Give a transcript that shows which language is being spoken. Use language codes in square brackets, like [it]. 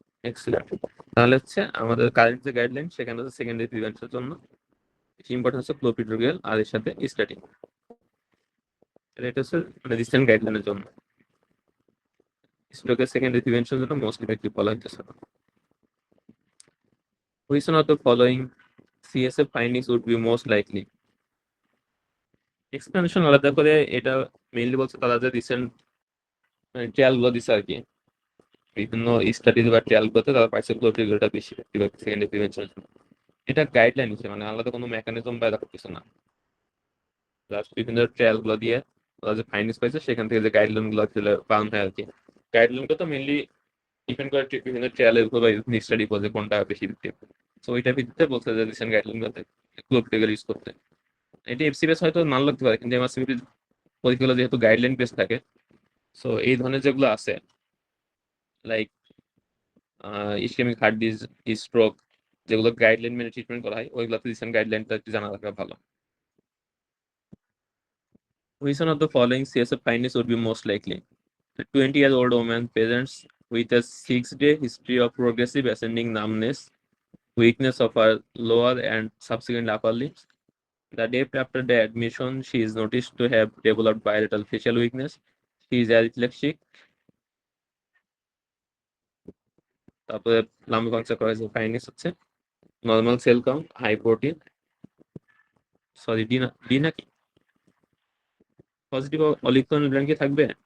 [bn] Excellent. তাহলে হচ্ছে আমাদের কারেন্ট যে গাইডলাইন সেখানে হচ্ছে সেকেন্ডারি প্রিভেনশনের জন্য ইম্পর্টেন্ট হচ্ছে ক্লোপিডোগ্রাল আর এর সাথে স্ট্যাটিন। এটা হচ্ছে মানে রিসেন্ট গাইডলাইনের জন্য স্ট্রোকের সেকেন্ডারি প্রিভেনশনের জন্য মোস্ট ইফেক্টিভ বলা হইতেছে। [en] Which one of the following CSF findings would be most likely? [bn] Explanation আলাদা করে, এটা মেইনলি বলছে তারা যে রিসেন্ট ট্রায়াল গুলো দিচ্ছে আর কি, বিভিন্ন স্টাডিজ বা ট্রায়াল গুলোতে তারা পাইছে ক্লোপিডোগ্রালটা বেশি সেকেন্ডারি প্রিভেনশনের জন্য। এটা গাইডলাইন হিসেবে, মানে আলাদা কোনো মেকানিজম বা এরকম কিছু না, জাস্ট বিভিন্ন ট্রায়াল গুলো দিয়ে ওরা যে ফাইন্ডিংস পাইছে সেখান থেকে যে গাইডলাইন গুলো পাওয়া হয় আর কি। গাইডলাইন গুলো তো মেইনলি ডিপেন্ড করে বিভিন্ন ট্রায়ালের উপর বা স্টাডি উপর যে কোনটা বেশি ইফেক্টিভ। সো ওইটার ভিত্তিতে বলছে যে রিসেন্ট গাইডলাইন গুলোতে ক্লোপিডোগ্রাল ইউজ করতে। এটা এফসি বেস হয়তো নাও লাগতে পারে, কিন্তু এমআরসিপি পরীক্ষাগুলো যেহেতু গাইডলাইন বেস থাকে, সো এই ধরনের যেগুলো আছে লাইক ইসকেমিক হার্ট ডিজ, স্ট্রোক, যেগুলো গাইডলাইন মেনে ট্রিটমেন্ট করা হয় ওইগুলোতে রিসেন্ট গাইডলাইনটা একটু জানা রাখা ভালো। [en] Which one of the following CSF findings would be most likely? A 20-year-old woman presents with a 6-day history of progressive ascending numbness, weakness of her lower and subsequent upper limbs. The day after the admission, she is noticed to have developed bilateral facial weakness. She is alexithymic. [bn] তারপরে লাম্বা function করা হয়েছে, findings হচ্ছে normal cell count, high protein, sorry D নাকি positive অলিগন ব্যাংকে থাকবে।